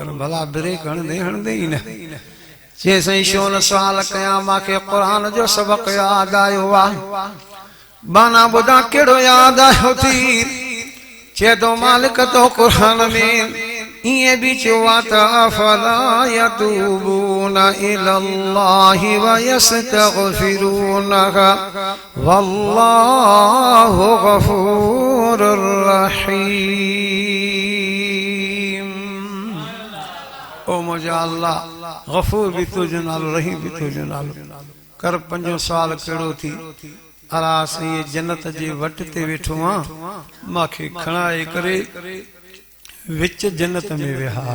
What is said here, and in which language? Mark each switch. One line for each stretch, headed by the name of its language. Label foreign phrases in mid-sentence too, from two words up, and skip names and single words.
Sindhi: भला ब्रेक हणंदे हणंदे ई न. चए साईं छो न सुवाल कयां मूंखे क़ुरान जो सबक़ यादि आयो आहे. बाना ॿुधां कहिड़ो यादि आयो थी. चए थो मालिक तो क़ुरान में ईअं बि चयो आहे त
Arabic: أفلا يتوبون إلى الله و يستغفرونه والله غفور رحيم.
Sindhi: ओ मुंहिंजा अल्लाह गफूर भी तुंहिंजो नालो रहीम भी तुंहिंजो नालो. कर 5 साल कहिड़ो थी अला असीं जन्नत जे वट ते वेठो आं मूंखे खणाए करे विच जन्नत में विहार.